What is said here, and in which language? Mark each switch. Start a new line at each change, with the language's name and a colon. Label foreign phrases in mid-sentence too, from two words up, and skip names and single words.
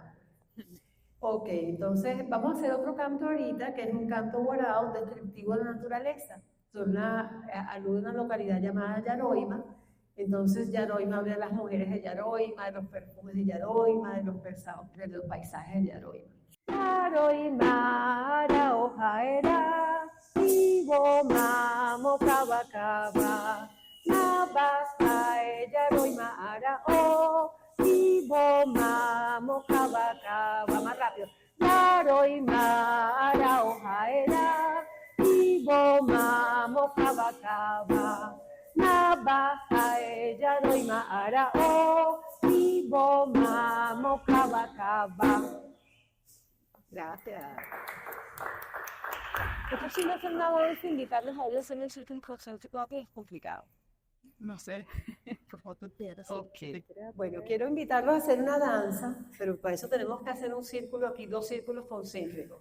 Spanish: Ok, entonces vamos a hacer otro canto ahorita, que es un canto guarao descriptivo de la naturaleza. Alude a una localidad llamada Yaroima. Entonces Yaroima habla de las mujeres de Yaroima, de los perfumes de Yaroima, de los paisajes de Yaroima.
Warao: Yaroima, ara ojaera, ibo mamo kabakaba, nabasae Yaroima ara o. Ibo mamo kabakaba,
Spanish: más rápido.
Warao: Yaroima ara ojaera, ibo mamo kabakaba, nabajae Yaroima ara o, ibo mamo kabakaba.
Spanish: Gracias. Esto sí no es nada de invitarles a ellos en el círculo concéntrico, que es complicado. No sé. Por favor, tú quieras. Okay. Bueno, quiero invitarlos a hacer una danza, pero para eso tenemos que hacer un círculo aquí, 2 círculos concéntricos.